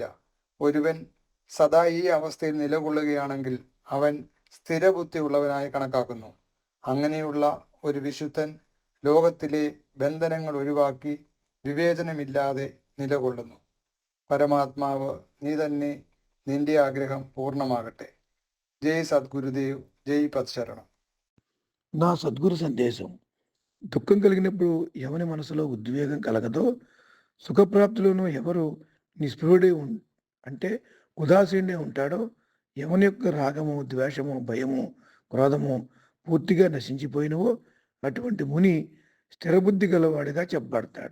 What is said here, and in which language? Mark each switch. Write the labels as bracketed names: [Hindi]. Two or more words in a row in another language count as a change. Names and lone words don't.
[Malayalam] ഒരുവൻ സദാ ഈ അവസ്ഥയിൽ നിലകൊള്ളുകയാണെങ്കിൽ അവൻ സ്ഥിരബുദ്ധിയുള്ളവനായി കണക്കാക്കുന്നു. അങ്ങനെയുള്ള ഒരു വിശുദ്ധൻ ലോകത്തിലെ ബന്ധനങ്ങൾ ഒഴിവാക്കി വിവേചനമില്ലാതെ നിലകൊള്ളുന്നു. പരമാത്മാവ് നീ തന്നെ, നിന്റെ ആഗ്രഹം പൂർണ്ണമാകട്ടെ. [Telugu] జై సద్గురుదేవ్, జై పత్శరణం. నా సద్గురు సందేశం. దుఃఖం కలిగినప్పుడు ఎవరి మనసులో ఉద్వేగం కలగదో, సుఖప్రాప్తిలోనూ ఎవరు నిస్పృహుడే అంటే ఉదాసీనుడే ఉంటాడో, ఎవని యొక్క రాగము, ద్వేషము, భయము, క్రోధము పూర్తిగా నశించిపోయినవో అటువంటి ముని స్థిరబుద్ధి గలవాడిగా చెప్పబడతాడు.